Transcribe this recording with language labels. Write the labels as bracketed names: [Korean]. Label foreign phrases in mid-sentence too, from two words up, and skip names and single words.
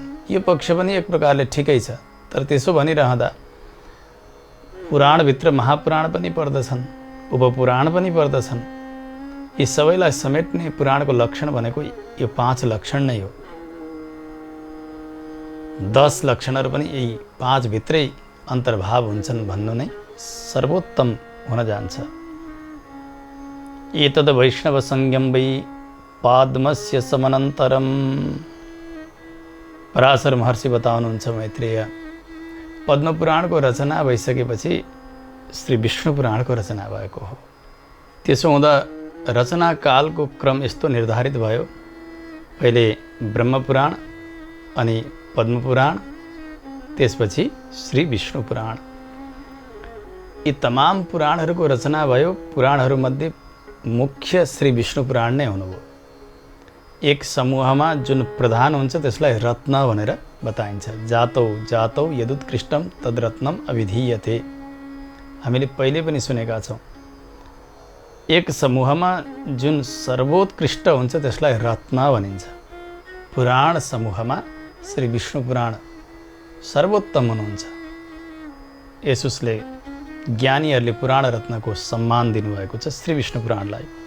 [Nepali] यो पक्ष पनि एक प्रकारले ठिकै छ। तर त्यसो भनिरहँदा पुराणभित्र महापुराण पनि पर्दछन्, उपपुराण पनि पर्दछन्। यी सबैलाई समेट्ने पुराणको लक्षण भनेको यो 5 लक्षण नै हो। 10 लक्षणहरू पनि यही 5 भित्रै अन्तर्भाव हुन्छन् भन्नु नै सर्वोत्तम हुन जान्छ। [Sanskrit] एतद् वैष्णव संज्ञं वै पाद्मस्य समनन्तरम। [Nepali] पराशर महर्षि बताउनुहुन्छ मैत्रेय पद्मपुराणको रचना भइसकेपछि श्री विष्णु पुराणको रचना भएको हो। त्यसो हुँदा रचनाकालको क्रम यस्तो निर्धारित भयो। पहिले ब्रह्मपुराण अनि पद्मपुराण, त्यसपछि श्री विष्णु पुराण। यी तमाम पुराणहरूको रचना भयो। पुराणहरूमध्ये मुख्य श्री विष्णु पुराण नै हुनुभयो। एक समूहमा जुन प्रधान हुन्छ त्यसलाई रत्न भनेर बताइन्छ। [Sanskrit] जातौ यदुत्कृष्टम तद्रत्नम अभिधीयते। [Nepali] हामीले पहिले पनि सुनेका छौँ। एक समूहमा जुन सर्वोत्कृष्ट हुन्छ त्यसलाई रत्न भनिन्छ। पुराण समूहमा श्री विष्णु पुराण सर्वोत्तम हुनुहुन्छ। यसुसले ज्ञानीहरूले पुराण रत्नको सम्मान दिनुभएको छ श्री विष्णु पुराणलाई।